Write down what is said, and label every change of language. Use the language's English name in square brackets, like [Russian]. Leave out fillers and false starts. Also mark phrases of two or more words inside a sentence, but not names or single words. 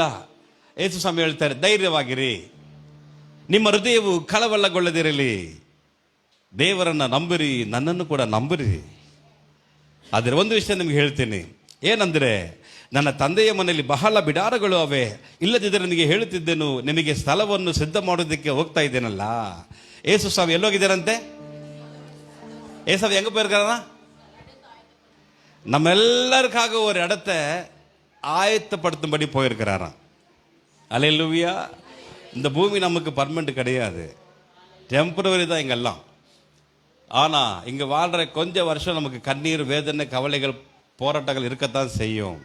[Kannada] ಯೇಸು ಸ್ವಾಮಿ ಹೇಳ್ತಾರೆ, ಧೈರ್ಯವಾಗಿರಿ, ನಿಮ್ಮ ಹೃದಯವು ಕಳವಳಗೊಳ್ಳದಿರಲಿ, ದೇವರನ್ನು ನಂಬಿರಿ, ನನ್ನನ್ನು ಕೂಡ ನಂಬಿರಿ. ಆದರೆ ಒಂದು ವಿಷಯ ನಿಮ್ಗೆ ಹೇಳ್ತೀನಿ, ಏನಂದರೆ ನನ್ನ ತಂದೆಯ ಮನೆಯಲ್ಲಿ ಬಹಳ ಬಿಡಾರಗಳು ಅವೆ, ಇಲ್ಲದಿದ್ದರೆ ನನಗೆ ಹೇಳುತ್ತಿದ್ದೇನು, ನಿಮಗೆ ಸ್ಥಳವನ್ನು ಸಿದ್ಧ ಮಾಡೋದಕ್ಕೆ ಹೋಗ್ತಾ ಇದ್ದೇನಲ್ಲ. ಯೇಸು ಸ್ವಾಮಿ ಎಲ್ಲೋಗಿದ್ದಾರಂತೆ? [Tamil] ஏசாமி எங்கே போயிருக்காரா? நம்ம எல்லாருக்காக ஒரு இடத்த ஆயத்தப்படுத்தும்படி போயிருக்கிறாராம். அல்லேலூயா. இந்த பூமி நமக்கு பர்மனெண்ட் கிடையாது, டெம்பரவரி தான் இங்கெல்லாம். ஆனால் இங்கே வாழ்கிற கொஞ்சம் வருஷம் நமக்கு கண்ணீர், வேதனை, கவலைகள், போராட்டங்கள் இருக்கத்தான் செய்யும்.